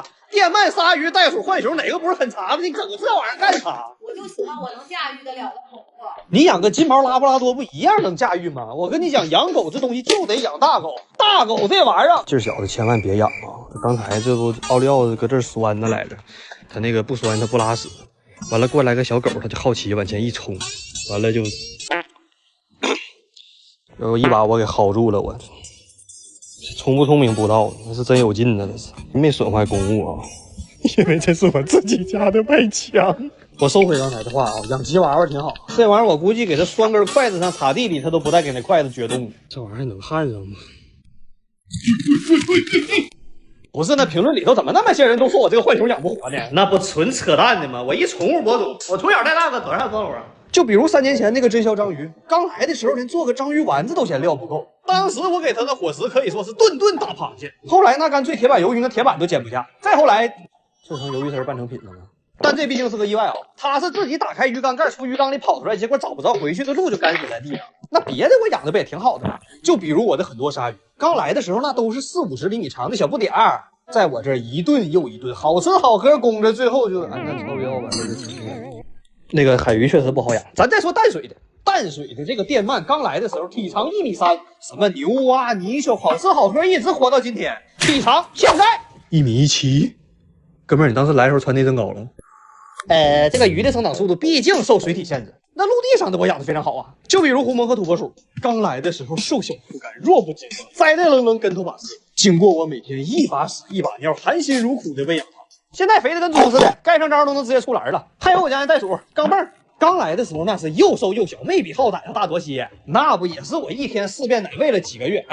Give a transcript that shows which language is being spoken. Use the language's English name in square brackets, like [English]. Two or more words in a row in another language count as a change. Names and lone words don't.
[Chinese] 電鰻、鯊魚、袋鼠、浣熊，哪個不是很長的？你整個這玩意兒幹啥？我就喜歡我能駕馭得了的寵物。你養個金毛拉布拉多不一樣能駕馭嗎？我跟你講，養狗這東西就得養大狗，大狗這玩意兒勁兒小的千萬別養啊！剛才這不奧利奧擱這兒酸的來着，他那個不酸他不拉屎，完了過來個小狗，他就好奇往前一衝，完了就一把我給薅住了，我聰不聰明不知道，那是真有勁呢，這是沒損壞公物啊，因為這是我自己家的外牆。我收回剛才的話啊，養吉娃娃挺好，這玩意兒我估計給它拴根筷子上插地裡，它都不帶給那筷子撅動。這玩意兒能焊上嗎？不是，那評論裡頭怎麼那麼些人都說我這個浣熊養不活呢？那不純扯淡的嗎？我一寵物博主，我從小帶大個多少高樓啊？就比如3年前那個真肖章魚，剛來的時候連做個章魚丸子都嫌料不夠，當時我給他的伙食可以說是頓頓打螃蟹，後來那乾脆鐵板魷魚那鐵板都煎不下，再後來就成魷魚絲半成品了嗎？但這畢竟是個意外啊，他是自己打開魚缸蓋，從魚缸裡跑出來，結果找不着回去的路就乾死在地上。那別的我養的不也挺好的嗎？就比如我的很多鯊魚，剛來的時候那都是40-50厘米長的小不點兒，在我這兒一頓又一頓，好吃好喝供着，最後就安干超標吧。那個海魚確實不好養，咱再說淡水的。淡水的這個電鰻剛來的時候體長1.3米，什麼牛啊泥鰍，好吃好喝，一直活到今天。體長現在1.17米，哥們兒，你當時來的時候穿內增高了？這個魚的生長速度畢竟受水体限制，那陆地上的我养的非常好啊。就比如狐獴和土拨鼠，刚来的时候瘦小不甘，弱不禁风，栽在愣愣跟头把式。经过我每天一把屎一把尿，含辛茹苦的喂养它，现在肥的跟猪似的，盖上章都能直接出栏了。还有我家那袋鼠钢镚，刚来的时候那是又瘦又小，没比浩仔大多些，那不也是我一天4遍奶喂了几个月？